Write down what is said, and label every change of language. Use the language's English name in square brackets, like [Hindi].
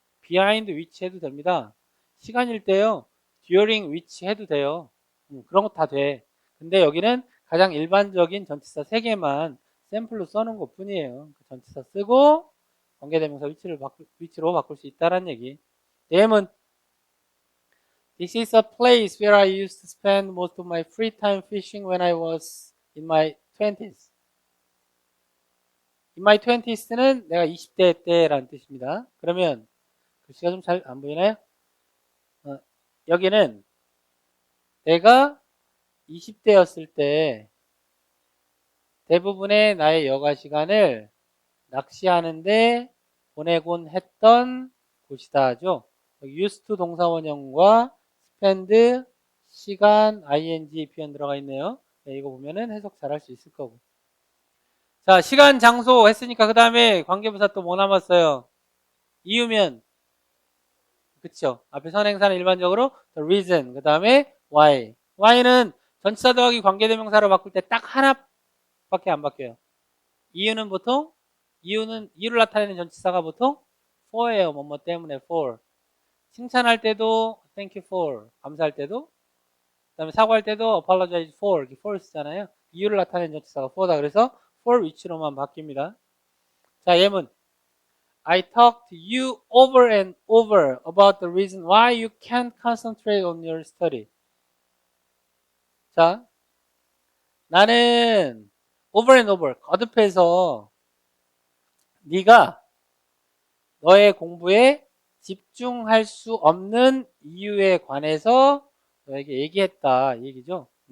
[Korean] behind which 해도 됩니다. 시간일 때요. during which 해도 돼요. 그런 거 다 돼. 근데 여기는 가장 일반적인 전치사 3개만 샘플로 써놓은 것 뿐이에요. 그 전치사 쓰고 관계대명사 위치로 바꿀 수 있다는 얘기. 예문. [English] This is a place where I used to spend most of my free time fishing when I was in my 20s. In my 20s [Korean] 는 내가 20대 때라는 뜻입니다. 그러면 글씨가 좀 잘 안 보이나요? 여기는 내가 20대였을 때 대부분의 나의 여가 시간을 낚시하는데 보내곤 했던 곳이다 하죠. used to 동사원형과 spend, 시간, ing 표현 들어가 있네요. 네, 이거 보면은 해석 잘 할 수 있을 거고. 자, 시간, 장소 했으니까 그 다음에 관계부사 또 뭐 남았어요? 이유면. 그쵸? 앞에 선행사는 일반적으로 the reason, 그 다음에 why. why는 전치사 더하기 관계대명사로 바꿀 때 딱 하나밖에 안 바뀌어요. 이유는 보통 이유를 나타내는 전치사가 보통 for예요. 뭐뭐 때문에 for. 칭찬할 때도 thank you for. 감사할 때도. 그 다음에 사과할 때도 apologize for. 이렇게 for 쓰잖아요. 이유를 나타내는 전치사가 for다. 그래서 for which로만 바뀝니다. 자, 예문. [English] I talked to you over and over about the reason why you can't concentrate on your study. [Korean] 자, 나는 over and over 거듭해서 네가 너의 공부에 집중할 수 없는 이유에 관해서 너에게 얘기했다 이 얘기죠.